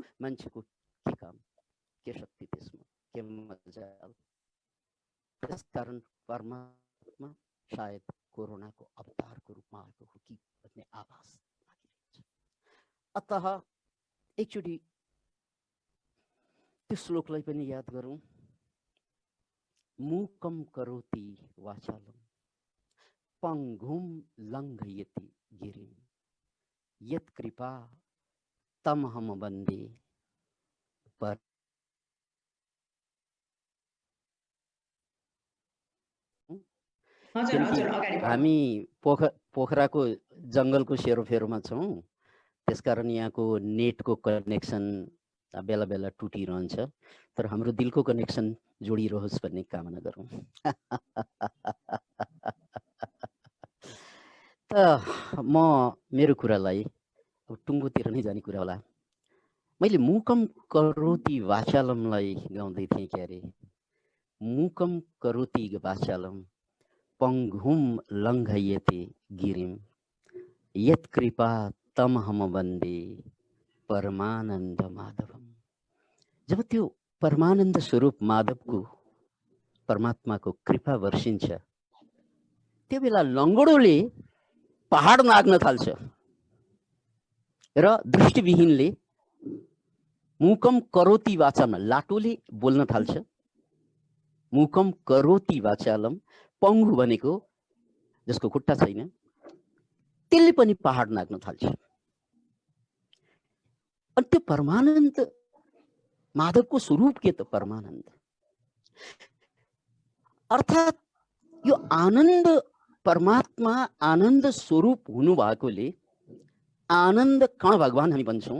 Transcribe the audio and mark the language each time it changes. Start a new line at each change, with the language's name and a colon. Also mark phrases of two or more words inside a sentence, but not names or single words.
Nepali: मान्छेको के काम, के शक्ति त्यसमा, के मजाल। त्यसकारण परमात्मा सायद कोरोनाको अवतारको रूपमा आएको हो कि भन्ने आभास लागिरहेछ। अतः एकचोटि त्यो श्लोकलाई पनि याद गरौँ।
Sanskrit: मूकं करोति वाचालं पंगुम लंघयति गिरिम यत्कृपा तमहम वन्दे पर।
Nepali: हामी पोखराको जङ्गलको सेरोफेरोमा छौँ, त्यसकारण यहाँको नेटको कनेक्सन बेला बेला टुटिरहन्छ, तर हाम्रो दिलको कनेक्सन जोडिरहोस् भन्ने कामना गरौँ। त म मेरो कुरालाई अब टुङ्गोतिर नै जाने कुरा होला। मैले
Sanskrit: मूकम करोति वाचालमलाई
Nepali: गाउँदै थिएँ के अरे,
Sanskrit: मूकम करोति वाचालम पङ्गुम लङ्घयते गिरिम यत् कृपा तमहम वन्दे परमानन्द माधवम।
Nepali: जब त्यो परमानन्द स्वरूप माधवको परमात्माको कृपा वर्षिन्छ त्यो बेला लङ्गडोले पहाड नाग्न थाल्छ र दृष्टिविहीनले
Sanskrit: मूकम करोति वाचालम
Nepali: लाटोले बोल्न थाल्छ।
Sanskrit: मूकम करोति वाचालम
Nepali: पङ्गु भनेको जसको खुट्टा छैन त्यसले पनि पहाड नाग्न थाल्छ। अनि त्यो परमानन्द माधवको स्वरूप के त परमानन्द, अर्थात् यो आनन्द परमात्मा आनन्द स्वरूप हुनु भएकोले आनन्द कण भगवान हामी भन्छौँ।